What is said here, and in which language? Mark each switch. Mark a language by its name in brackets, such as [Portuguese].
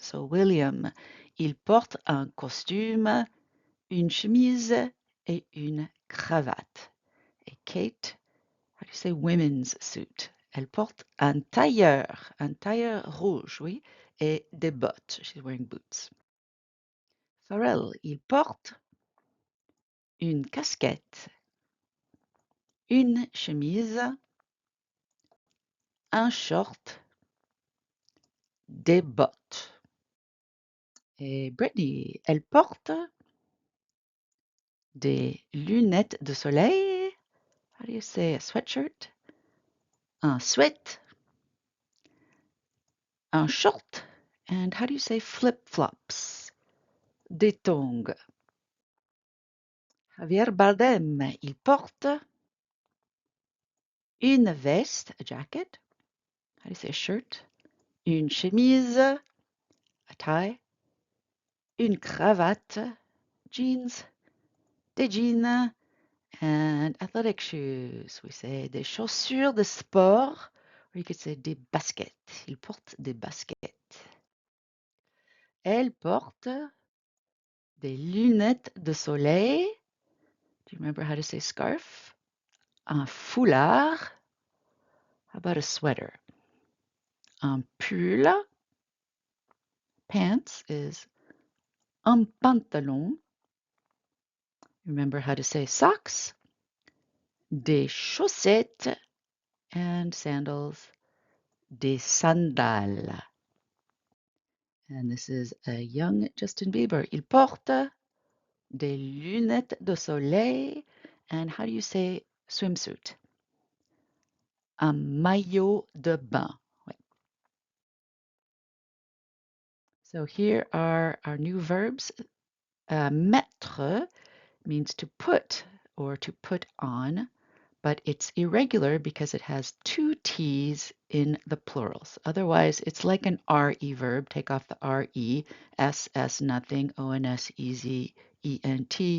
[French] So William, il porte un costume, une chemise et une cravate. [English] Et Kate, how do you say women's suit? [French] Elle porte un tailleur rouge, oui, et des bottes. [English] She's wearing boots. [French] Pharrell, il porte une casquette, une chemise, un short, des bottes. Et Britney, elle porte des lunettes de soleil. [English] How do you say a sweatshirt? [French] Un sweat, un short, [English] and how do you say flip-flops? [French] Des tongs. [English] Javier Bardem, [French] il porte une veste, [English] a jacket. How do you say a shirt? [French] Une chemise, [English] a tie. [French] Une cravate, jeans. Des jeans, [English] and athletic shoes. We say [French] des chaussures de sport, [English] or you could say [French] des baskets. Il porte des baskets. Elle porte des lunettes de soleil. [English] Do you remember how to say scarf? [French] Un foulard. [English] How about a sweater? [French] Un pull. [English] Pants is [French] un pantalon. [English] Remember how to say socks? [French] Des chaussettes [English] and sandals. [French] Des sandales. [English] And this is a young Justin Bieber. [French] Il porte des lunettes de soleil. [English] And how do you say swimsuit? [French] Un maillot de bain. Ouais. [English] So here are our new verbs. Mettre means to put or to put on, but it's irregular because it has two T's in the plurals. Otherwise, it's like an RE verb. Take off the RE, SS nothing, ONS easy, ENT.